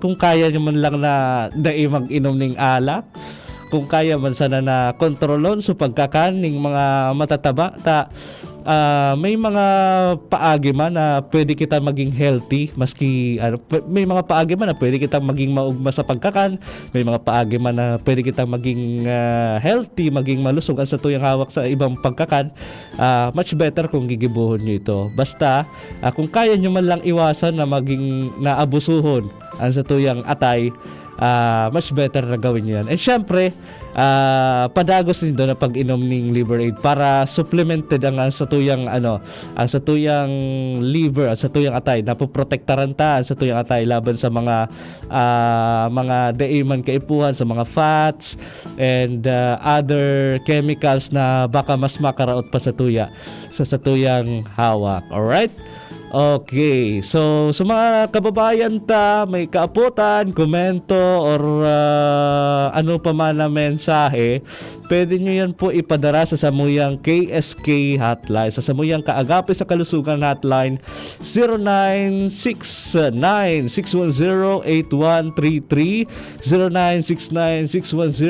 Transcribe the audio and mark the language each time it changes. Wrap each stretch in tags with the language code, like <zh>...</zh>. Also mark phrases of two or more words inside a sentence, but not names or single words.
<bik>Kung kaya nyo man lang na mag-inom ng alak, kung kaya man sana na kontrolon sa pagkakan ng mga matataba, may mga paagi man na pwede kita maging healthy, maski may mga paagi man na pwede kita maging maugma sa pagkakan, may mga paagi man na pwede kita maging healthy, maging malusog sa tuyang hawak sa ibang pagkakan.</bik> <en>Much better</en> <bik>kung gigibuhon nyo ito. Basta kung kaya nyo man lang iwasan na maging naabusuhon ang sa tuyang atay,</bik> <en>much better</en> <bik>na gawin nyo yan. And syempre, padagos din doon na pag-inom ng</bik> <en>liver aid</en> <bik>para supplemented ang sa tuyang ang sa tuyang liver, ang sa tuyang atay, napoprotektaran ta ang sa tuyang atay laban sa mga daiman kaipuhan, sa mga</bik> <en>fats and other chemicals</en> <bik>na baka mas makaraot pa sa tuyang hawak.</bik> <en>Alright?</en> <bik>Okay, so sa mga kababayan may kaaputan, komento or ano pa man na mensahe, pwede nyo yan po ipadara sa samuyang KSK hotline, sa samuyang Kaagapi sa Kalusugan hotline 0969-610-8133, 0969-610-8133.</bik>